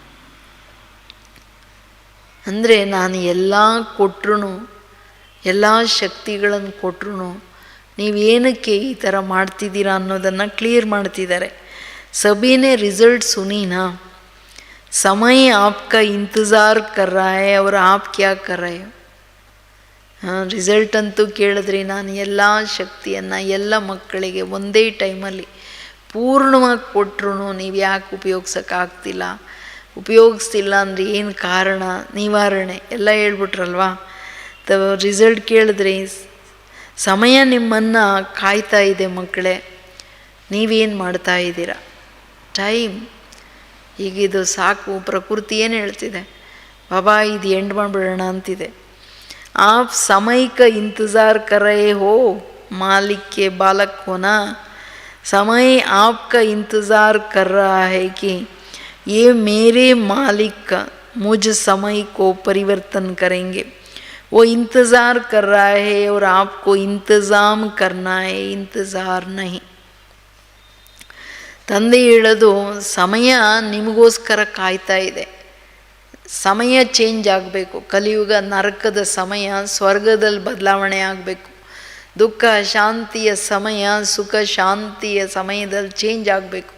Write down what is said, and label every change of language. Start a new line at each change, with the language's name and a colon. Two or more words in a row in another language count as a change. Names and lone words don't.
Kannada: ಅಂದರೆ ನಾನು ಎಲ್ಲ ಕೊಟ್ಟರು, ಎಲ್ಲ ಶಕ್ತಿಗಳನ್ನು ಕೊಟ್ಟರು ನೀವೇನಕ್ಕೆ ಈ ಥರ ಮಾಡ್ತಿದ್ದೀರಾ ಅನ್ನೋದನ್ನು ಕ್ಲಿಯರ್ ಮಾಡ್ತಿದ್ದಾರೆ.
Hindi: सभी ने रिज़ल्ट सुनी ना, समय आपका इंतज़ार कर रहा है और आप क्या कर रहे हो.
Kannada: ರಿಸಲ್ಟ್ ಅಂತೂ ಕೇಳಿದ್ರಿ. ನಾನು ಎಲ್ಲ ಶಕ್ತಿಯನ್ನು ಎಲ್ಲ ಮಕ್ಕಳಿಗೆ ಒಂದೇ ಟೈಮಲ್ಲಿ ಪೂರ್ಣವಾಗಿ ಕೊಟ್ಟರು ನೀವು ಯಾಕೆ ಉಪಯೋಗಿಸೋಕ್ಕಾಗ್ತಿಲ್ಲ, ಉಪಯೋಗಿಸ್ತಿಲ್ಲ ಅಂದರೆ ಏನು ಕಾರಣ, ನಿವಾರಣೆ ಎಲ್ಲ ಹೇಳ್ಬಿಟ್ರಲ್ವಾ. ರಿಸಲ್ಟ್ ಕೇಳಿದ್ರಿ. ಸಮಯ ನಿಮ್ಮನ್ನು ಕಾಯ್ತಾ ಇದೆ ಮಕ್ಕಳೇ, ನೀವೇನು ಮಾಡ್ತಾ ಇದ್ದೀರಾ? ಟೈಮ್ ಈಗಿದು ಸಾಕು. ಪ್ರಕೃತಿ ಏನು ಹೇಳ್ತಿದೆ, ಬಾಬಾ ಇದು ಎಂಡ್ ಮಾಡಿಬಿಡೋಣ ಅಂತಿದೆ.
Hindi: आप समय का इंतज़ार कर रहे हो, मालिक के बालक हो ना. समय आपका इंतज़ार कर रहा है कि ये मेरे मालिक मुझ समय को परिवर्तन करेंगे. वो इंतज़ार कर रहा है और आपको इंतज़ाम करना है, इंतज़ार नहीं.
Kannada: ತಂದೆ ಹೇಳೋದು, ಸಮಯ ನಿಮಗೋಸ್ಕರ ಕಾಯ್ತಾ ಇದೆ. ಸಮಯ ಚೇಂಜ್ ಆಗಬೇಕು. ಕಲಿಯುಗ ನರಕದ ಸಮಯ ಸ್ವರ್ಗದಲ್ಲಿ ಬದಲಾವಣೆ ಆಗಬೇಕು. ದುಃಖ ಶಾಂತಿಯ ಸಮಯ ಸುಖ ಶಾಂತಿಯ ಸಮಯದಲ್ಲಿ ಚೇಂಜ್ ಆಗಬೇಕು.